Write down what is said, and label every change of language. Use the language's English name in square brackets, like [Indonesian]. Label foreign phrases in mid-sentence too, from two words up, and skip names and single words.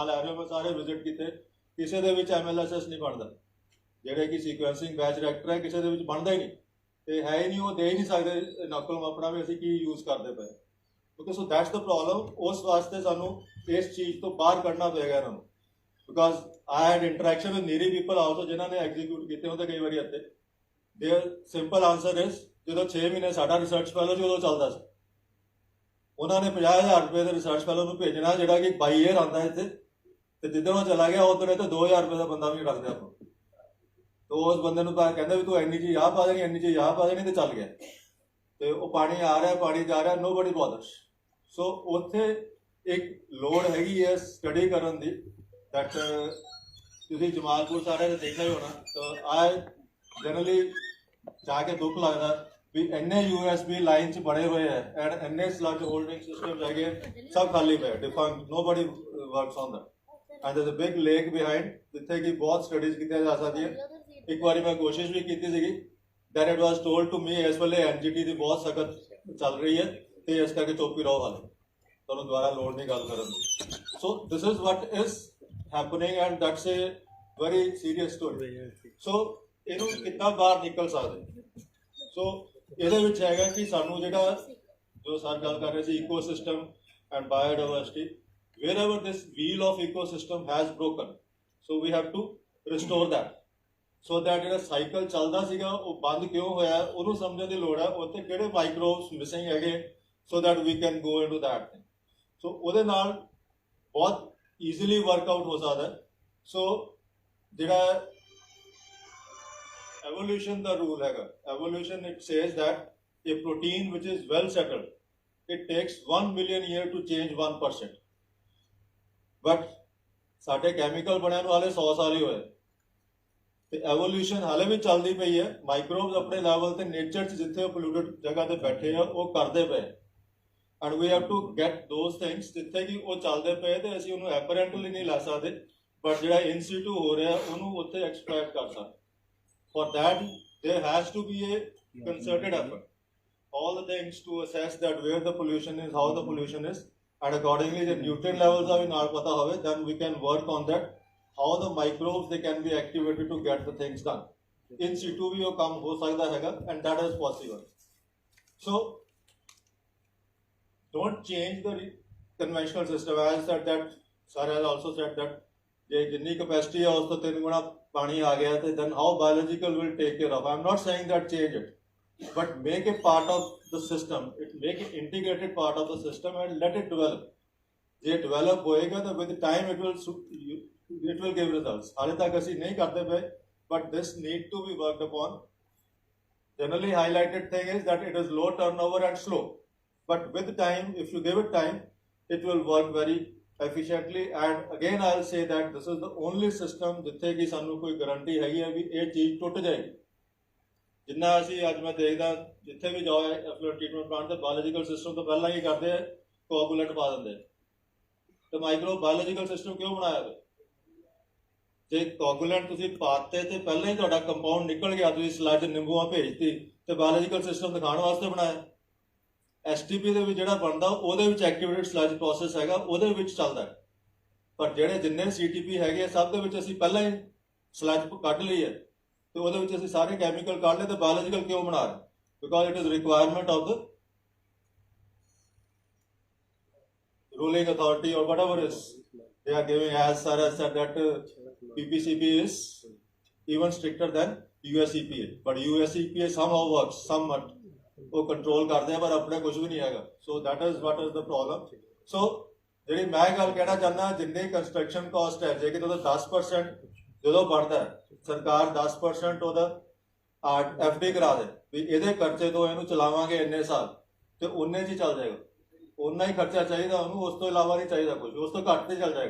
[Punjabi] ਲੈ ਰਹੇ ਹੋ ਮੈਂ ਸਾਰੇ ਵਿਜ਼ਿਟ ਕੀਤੇ ਕਿਸੇ ਦੇ ਵਿੱਚ MLSS ਨਹੀਂ ਬਣਦਾ ਜਿਹੜੇ ਕਿ [English] sequencing batch reactor [Punjabi] ਹੈ ਕਿਸੇ ਦੇ ਵਿੱਚ ਬਣਦਾ ਹੀ ਨਹੀਂ ਤੇ ਹੈ ਹੀ ਨਹੀਂ ਉਹ ਦੇ ਹੀ ਨਹੀਂ ਸਕਦੇ ਨਕਲਮ ਆਪਣਾ ਵੀ ਅਸੀਂ ਕੀ ਯੂਜ਼ ਕਰਦੇ ਪਏ ਕਿਉਂਕਿ [English] so that's the problem [Punjabi] ਉਸ ਵਾਸਤੇ ਸਾਨੂੰ ਇਸ ਚੀਜ਼ ਤੋਂ ਬਾਹਰ ਕੱਢਣਾ ਪਏਗਾ ਇਹਨਾਂ ਨੂੰ [English] because I had interaction with needy people also [Punjabi] ਜਿਨ੍ਹਾਂ ਨੇ ਐਗਜ਼ੀਕਿਊਟ ਕੀਤੇ ਹੁੰਦੇ ਕਈ ਵਾਰੀ ਇੱਥੇ [English] their simple answer is [Punjabi] ਜਦੋਂ 6 ਮਹੀਨੇ ਸਾਡਾ [English] research fellow [Punjabi] ਸੀ ਉਦੋਂ ਚੱਲਦਾ ਸੀ ਉਹਨਾਂ ਨੇ 50,000 ਰੁਪਏ ਦੇ [English] research fellow [Punjabi] ਨੂੰ ਭੇਜਣਾ ਜਿਹੜਾ ਕਿ [English] by year [Punjabi] ਆਉਂਦਾ ਇੱਥੇ ਤੇ ਜਿੱਦਣ ਉਹ ਚਲਾ ਗਿਆ ਉਦੋਂ ਤੇ 2,000 ਰੁਪਏ ਦਾ ਬੰਦਾ ਵੀ ਰੱਖਦੇ ਆਪਾਂ ਤੇ ਉਸ ਬੰਦੇ ਨੂੰ ਤਾਂ ਕਹਿੰਦੇ ਵੀ ਤੂੰ ਇੰਨੀ ਚੀਜ਼ ਆਹ ਪਾ ਦੇਣੀ ਇੰਨੀ ਚੀਜ਼ ਆਹ ਪਾ ਦੇਣੀ ਤੇ ਚੱਲ ਗਿਆ ਤੇ ਉਹ ਪਾਣੀ ਆ ਰਿਹਾ ਪਾਣੀ ਜਾ ਰਿਹਾ [English] nobody bothers so [Punjabi] ਉੱਥੇ ਇੱਕ ਲੋੜ ਹੈਗੀ ਹੈ ਸਟੱਡੀ ਕਰਨ ਦੀ ਦੈਟ ਤੁਸੀਂ ਜਮਾਲਪੁਰ ਸਾਰੇ ਦੇਖਿਆ ਹੀ ਹੋਣਾ ਤਾਂ [English] I generally [Punjabi] ਜਾ ਕੇ ਦੁੱਖ ਲੱਗਦਾ ਵੀ ਇੰਨੇ [English] USB line [Punjabi] 'ਚ ਬਣੇ ਹੋਏ ਹੈ ਐਂਡ ਇੰਨੇ [English] sludge holding system [Punjabi] ਹੈਗੇ ਸਭ ਖਾਲੀ ਪਏ [English] defunct nobody works on that and there's a big lake behind [Punjabi] ਜਿੱਥੇ ਕਿ ਬਹੁਤ ਸਟੱਡੀਜ਼ ਕੀਤੀਆਂ ਜਾ ਸਕਦੀਆਂ। ਇੱਕ ਵਾਰੀ ਮੈਂ ਕੋਸ਼ਿਸ਼ ਵੀ ਕੀਤੀ ਸੀਗੀ, [English] then it was told to me [Punjabi] ਇਸ ਵੇਲੇ NGT ਦੀ ਬਹੁਤ ਸਖਤ ਚੱਲ ਰਹੀ ਹੈ ਤੇ ਇਸ ਕਰਕੇ ਚੁੱਪ ਹੀ ਰਹੋ, ਹਾਲੇ ਤੁਹਾਨੂੰ ਦੁਬਾਰਾ ਲੋੜ ਨਹੀਂ ਗੱਲ ਕਰਨ ਦੀ। [English] So this is what is happening and that's a very serious story. [Punjabi] So ਇਹਨੂੰ ਕਿੱਦਾਂ ਬਾਹਰ ਨਿਕਲ ਸਕਦੇ? So ਇਹਦੇ ਵਿੱਚ ਹੈਗਾ ਕਿ ਸਾਨੂੰ ਜਿਹੜਾ ਜੋ ਸਰ ਗੱਲ ਕਰ ਰਹੇ ਸੀ [English] ecosystem and biodiversity, wherever this wheel of ecosystem has broken, so we have to restore that, so that [Punjabi] ਜਿਹੜਾ ਸਾਈਕਲ ਚੱਲਦਾ ਸੀਗਾ ਉਹ ਬੰਦ ਕਿਉਂ ਹੋਇਆ ਉਹਨੂੰ ਸਮਝਣ ਦੀ ਲੋੜ ਹੈ, ਉੱਥੇ ਕਿਹੜੇ ਮਾਈਕਰੋਬਸ ਮਿਸਿੰਗ ਹੈਗੇ, [English] so that we can go into that thing. [Punjabi] So ਉਹਦੇ ਨਾਲ ਬਹੁਤ [English] easily workout [Punjabi] ਹੋ ਸਕਦਾ। ਸੋ ਜਿਹੜਾ evolution ਦਾ ਰੂਲ ਹੈਗਾ, [English] evolution it says that a protein which is well settled, it takes 1 million years to change 1%. [Punjabi] But ਸਾਡੇ ਕੈਮੀਕਲ ਬਣਿਆ ਨੂੰ ਹਾਲੇ 100 ਸਾਲ ਹੀ ਹੋਏ ਤੇ ਐਵੋਲੂਸ਼ਨ ਹਾਲੇ ਵੀ ਚੱਲਦੀ ਪਈ ਹੈ। ਮਾਈਕਰੋਬਸ ਆਪਣੇ ਲੈਵਲ ਤੇ ਨੇਚਰ 'ਚ ਜਿੱਥੇ ਉਹ ਪੋਲਿਊਟਡ ਜਗ੍ਹਾ ਤੇ ਬੈਠੇ ਆ ਉਹ ਕਰਦੇ ਪਏ, [English] and we have to get those things [Punjabi] ਜਿੱਥੇ ਕਿ ਉਹ ਚੱਲਦੇ ਪਏ ਤੇ ਅਸੀਂ ਉਹਨੂੰ ਐਪਰੈਂਟਲੀ ਨਹੀਂ ਲੈ ਸਕਦੇ, ਬਟ ਜਿਹੜਾ [English] in situ [Punjabi] ਹੋ ਰਿਹਾ ਉਹਨੂੰ ਉੱਥੇ ਐਕਸਟ੍ਰੈਕਟ ਕਰ ਸਕਦੇ। [English] for that there has to be a concerted effort, all the things to assess that where the pollution is, how the pollution is, and accordingly the nutrient levels are [Punjabi] ਨਾਲ ਪਤਾ ਹੋਵੇ, [English] then we can work on that, how the microbes they can be activated to get the things done. [Punjabi] In situ ਵੀ ਉਹ ਕੰਮ ਹੋ ਸਕਦਾ ਹੈਗਾ, [English] and that is possible. So don't change the conventional system, as said that sir has also said that [Punjabi] ਜੇ ਜਿੰਨੀ capacity ਹੈ ਉਸ ਤੋਂ 3 ਗੁਣਾ ਪਾਣੀ ਆ ਗਿਆ ਤੇ [English] then how biological will take care of. I'm not saying that change it, but make it part of the system, make it integrated part of the system and let it develop. [Punjabi] ਜੇ develop ਹੋਏਗਾ ਤਾਂ [English] with time it will give results. [Punjabi] ਹਾਲੇ ਤੱਕ ਅਸੀਂ ਨਹੀਂ ਕਰਦੇ ਪਏ, [English] but this need to be worked upon. Generally highlighted thing is that it is low turnover and slow, but with time, if you give it time, it will work very efficiently. And again I'll say that this is the only system [Punjabi] ਜਿੱਥੇ ਕਿ ਸਾਨੂੰ ਕੋਈ ਗਾਰੰਟੀ ਹੈਗੀ ਹੈ ਵੀ ਇਹ ਚੀਜ਼ ਟੁੱਟ ਜਾਏਗੀ। ਜਿੰਨਾ ਅਸੀਂ ਅੱਜ ਮੈਂ ਦੇਖਦਾ ਜਿੱਥੇ ਵੀ ਜਾਓ [English] effluent treatment plant [Punjabi] ਤੇ [English] biological system [Punjabi] ਤੋਂ ਪਹਿਲਾਂ ਕੀ ਕਰਦੇ ਆ, ਕੋਆਗੂਲੈਂਟ ਪਾ ਦਿੰਦੇ ਤੇ [English] micro biological system [Punjabi] ਕਿਉਂ ਬਣਾਇਆ ਹੋਇਆ? ਜੇ ਕੋਆਗੂਲੈਂਟ ਤੁਸੀਂ ਪਾਤੇ ਤੇ ਪਹਿਲਾਂ ਹੀ ਤੁਹਾਡਾ ਕੰਪਾਊਂਡ ਨਿਕਲ ਗਿਆ, ਤੁਸੀਂ ਸਲੱਜ ਨਿੰਬੂਆਂ ਭੇਜਤੀ ਤੇ [English] biological system [Punjabi] ਦਿਖਾਉਣ ਵਾਸਤੇ ਬਣਾਇਆ। STP ਦੇ ਵਿੱਚ ਜਿਹੜਾ ਬਣਦਾ ਉਹਦੇ ਵਿੱਚ [English] activated sludge process [Punjabi] ਹੈਗਾ, ਉਹਦੇ ਵਿੱਚ ਚੱਲਦਾ, ਪਰ ਜਿਹੜੇ ਜਿੰਨੇ CTP ਹੈਗੇ ਸਭ ਦੇ ਵਿੱਚ ਅਸੀਂ ਪਹਿਲਾਂ ਹੀ ਸਲੱਜ ਕੱਢ ਲਈ ਹੈ ਤੇ ਉਹਦੇ ਵਿੱਚ ਅਸੀਂ ਸਾਰੇ ਕੈਮੀਕਲ ਕੱਢ ਲਏ ਤੇ ਬਾਇਓਲੋਜੀਕਲ ਕਿਉਂ ਬਣਾ ਰਹੇ? [English] because it is requirement of the ruling authority or whatever is they are giving. As sir has said that PPCP is even stricter than USEPA, but USEPA somehow works somewhat, [Punjabi] ਉਹ ਕੰਟਰੋਲ ਕਰਦੇ ਆ ਪਰ ਆਪਣੇ ਕੁਝ ਵੀ ਨਹੀਂ ਹੈਗਾ। [English] so that is what is the problem. [Punjabi] ਸੋ ਜਿਹੜੀ ਮੈਂ ਗੱਲ ਕਹਿਣਾ ਚਾਹੁੰਦਾ, ਜਿੰਨੀ [English] construction cost [Punjabi] ਹੈ, ਜੇ ਕਿ ਉਹਦਾ 10% ਜਦੋਂ ਬਣਦਾ ਸਰਕਾਰ 10% ਉਹਦਾ FD ਕਰਾ ਦੇ ਵੀ ਇਹਦੇ ਖਰਚੇ ਤੋਂ ਇਹਨੂੰ ਚਲਾਵਾਂਗੇ ਇੰਨੇ ਸਾਲ ਤੇ ਉਹਨੇ 'ਚ ਹੀ ਚੱਲ ਜਾਏਗਾ, ਉਨਾ ਹੀ ਖਰਚਾ ਚਾਹੀਦਾ ਉਹਨੂੰ, ਉਸ ਤੋਂ ਇਲਾਵਾ ਨਹੀਂ ਚਾਹੀਦਾ ਕੁਝ, ਉਸ ਤੋਂ ਘੱਟ ਤੇ ਚੱਲ ਜਾਏਗਾ।